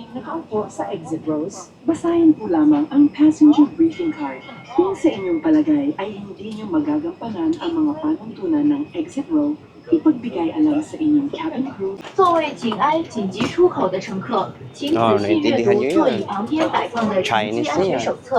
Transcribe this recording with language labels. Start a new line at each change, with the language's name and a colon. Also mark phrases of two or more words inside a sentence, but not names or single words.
Filipino: nakaupo sa
English: exit rows,
Filipino: basahin po lamang ang
English: passenger briefing card.
Filipino: Kung sa inyong palagay ay hindi nyo magagampanan ang mga panuntunan ng
English: exit row,
Filipino: ipagbigay alam sa inyong
English: cabin crew.
Chinese: 座位紧挨紧急出口的乘客，请仔细阅读座椅旁边摆放的紧急安全手册。